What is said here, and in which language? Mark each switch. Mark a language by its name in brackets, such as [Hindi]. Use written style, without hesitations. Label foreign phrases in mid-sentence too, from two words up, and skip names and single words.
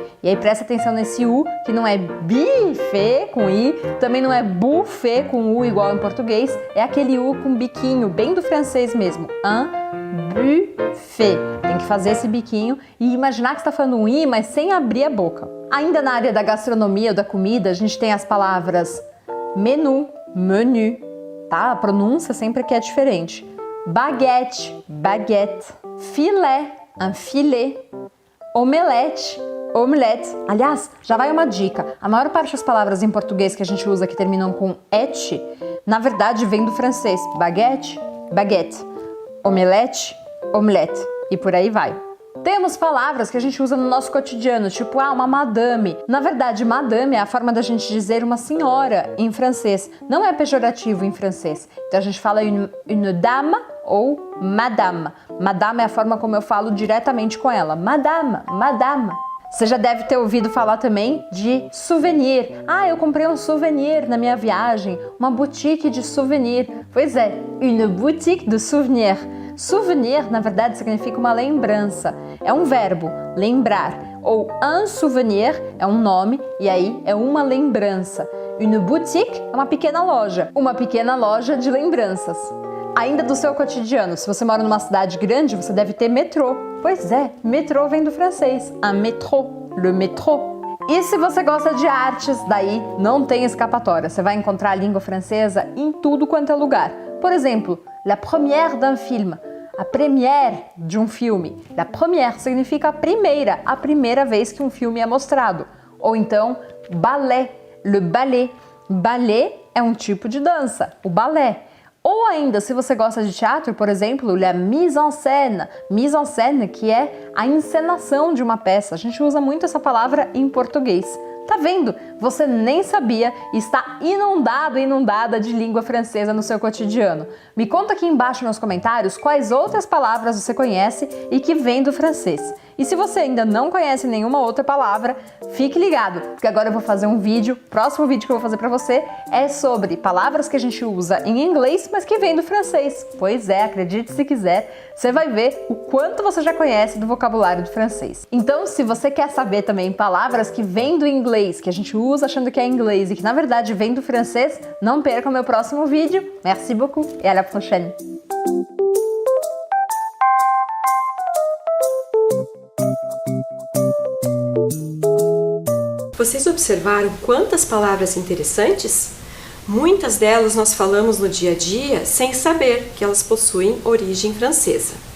[Portuguese] E aí presta atenção nesse U, que não é buffet com I, também não é buffet com U igual em português, é aquele U com biquinho, bem do francês mesmo. [French] Un buffet. [Portuguese] Tem que fazer esse biquinho e imaginar que está falando um I, mas sem abrir a boca. Ainda na área da gastronomia ou da comida, a gente tem as palavras menu, menu, tá? A pronúncia sempre aqui é diferente. Baguette, baguette. Filé, [French] un filet. [Portuguese] Omelete, omelette. Aliás, já vai uma dica. A maior parte das palavras em português que a gente usa que terminam com et, na verdade vem do francês. Baguette, baguette. Omelete, omelette. E por aí vai. Temos palavras que a gente usa no nosso cotidiano, tipo, uma madame. Na verdade, madame é a forma da gente dizer uma senhora em francês. Não é pejorativo em francês. Então a gente fala [French] une dame [Portuguese] ou madame. Madame é a forma como eu falo diretamente com ela. Madame, madame. Você já deve ter ouvido falar também de souvenir. Eu comprei um souvenir na minha viagem, uma boutique de souvenir. Pois é, [French] une boutique de souvenir. [Portuguese] Souvenir, na verdade, significa uma lembrança. É um verbo, lembrar. Ou [French] un souvenir [Portuguese] é um nome e aí é uma lembrança. [French] Une boutique [Portuguese] é uma pequena loja de lembranças. Ainda do seu cotidiano, se você mora numa cidade grande, você deve ter metrô. Pois é, metrô vem do francês. [French] Un métro, le métro. [Portuguese] E se você gosta de artes, daí não tem escapatória. Você vai encontrar a língua francesa em tudo quanto é lugar. Por exemplo, [French] la première d'un film. [Portuguese] A première de um filme. [French] La première [Portuguese] significa a primeira vez que um filme é mostrado. Ou então, [French] ballet, le ballet. [Portuguese] Ballet é um tipo de dança, o balé. Ou ainda, se você gosta de teatro, por exemplo, [French] la mise en scène. Mise en scène, [Portuguese] que é a encenação de uma peça. A gente usa muito essa palavra em português. Tá vendo? Você nem sabia e está inundada de língua francesa no seu cotidiano. Me conta aqui embaixo nos comentários quais outras palavras você conhece e que vêm do francês. E se você ainda não conhece nenhuma outra palavra, fique ligado, porque agora eu vou fazer um vídeo, o próximo vídeo que eu vou fazer para você é sobre palavras que a gente usa em inglês, mas que vêm do francês. Pois é, acredite se quiser, você vai ver o quanto você já conhece do vocabulário do francês. Então, se você quer saber também palavras que vêm do inglês, que a gente usa achando que é inglês e que na verdade vem do francês, não perca o meu próximo vídeo. [French] Merci beaucoup et à la prochaine! [Portuguese] Vocês observaram quantas palavras interessantes? Muitas delas nós falamos no dia a dia sem saber que elas possuem origem francesa.